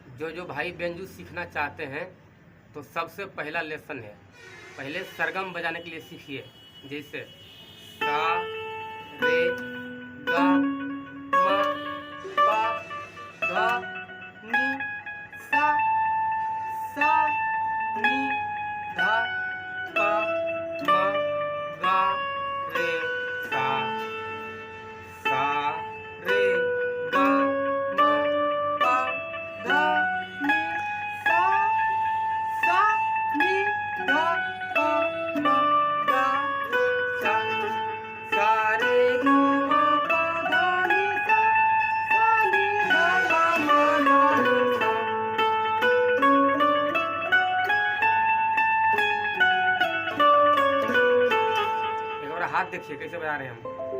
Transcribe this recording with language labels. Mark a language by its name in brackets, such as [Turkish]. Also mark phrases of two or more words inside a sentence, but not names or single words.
[Hindi] जो जो भाई बेंजू सीखना चाहते हैं तो सबसे पहला लेसन है, पहले सरगम बजाने के लिए सीखिए। जैसे सा रे गा मा पा धा नी सा नी धा पा मा गा रे सा रे गा मा पा धा नी सा नी धा पा मा गा रे सा रे गा मा पा धा नी सा नी धा पा मा गा रे सा। एक बार हाथ देखिए कैसे बजा रहे हैं हम।